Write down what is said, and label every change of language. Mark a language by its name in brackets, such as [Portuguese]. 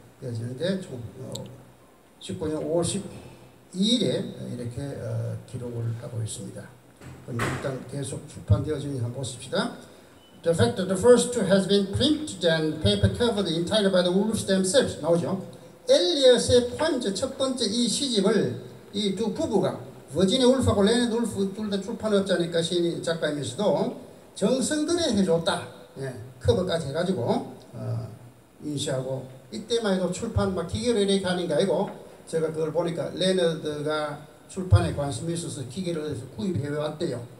[Korean] 되어지는데 19년 5월 12일에 이렇게 기록을 하고 있습니다. 그럼 일단 계속 출판되어지는지 한번 보십시다. [English] The fact that the first two has been printed and paper covered entirely by the Wolves themselves [Korean] 나오죠. 엘리엇의 포엠즈 첫 번째 이 시집을 이 두 부부가 버지니아 울프하고 레너드 울프 둘 다 출판업자니까 시인 작가이면서도 정성들여 해줬다. 커버까지 해가지고 인쇄하고 이때만 해도 출판 막 기계로 이렇게 하는 게 아니고 제가 그걸 보니까 레너드가 출판에 관심이 있어서 기계를 구입해 왔대요.